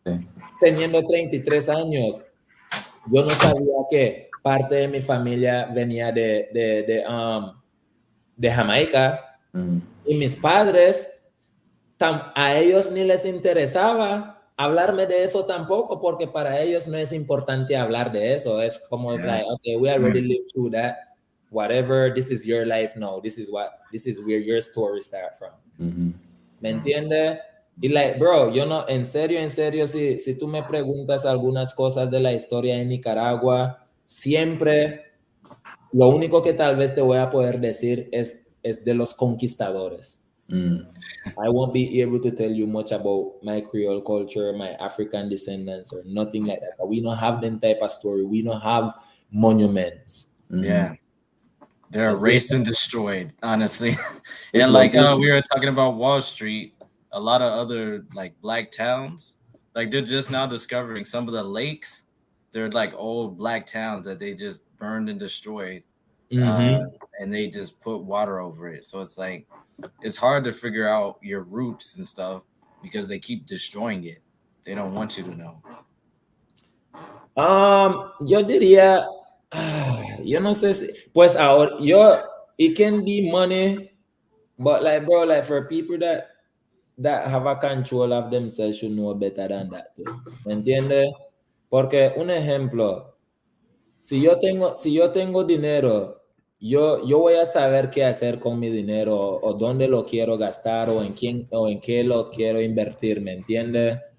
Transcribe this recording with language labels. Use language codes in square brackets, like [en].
[es] Yo, teniendo 33 años, yo no sabía que parte de mi familia venía de Jamaica. Y mis padres, a ellos ni les interesaba hablarme de eso tampoco, porque para ellos no es importante hablar de eso. Es como, [en] like, okay, we already lived through that. Whatever, this is your life. No, this is where your story starts from. [es] ¿Me entiende? Y like, bro, yo no, en serio, si tú me preguntas algunas cosas de la historia de Nicaragua, siempre lo único que tal vez te voy a poder decir es de los conquistadores. [en] I won't be able to tell you much about my Creole culture, my African descendants, or nothing like that. We don't have them type of story. We don't have monuments. Yeah. They're erased and destroyed, honestly. And like we were talking about Wall Street, a lot of other like black towns, like they're just now discovering some of the lakes. They're like old black towns that they just burned and destroyed. And they just put water over it. So it's like, it's hard to figure out your roots and stuff because they keep destroying it. They don't want you to know. [es] Yo diría, yo no sé si, pues ahora, [en] it can be money, but like, bro, like for people that have a control of themselves should know better than that. [es] ¿Me entiendes? Porque un ejemplo, si yo tengo dinero, yo voy a saber qué hacer con mi dinero o dónde lo quiero gastar o en qué lo quiero invertir, ¿me entiendes?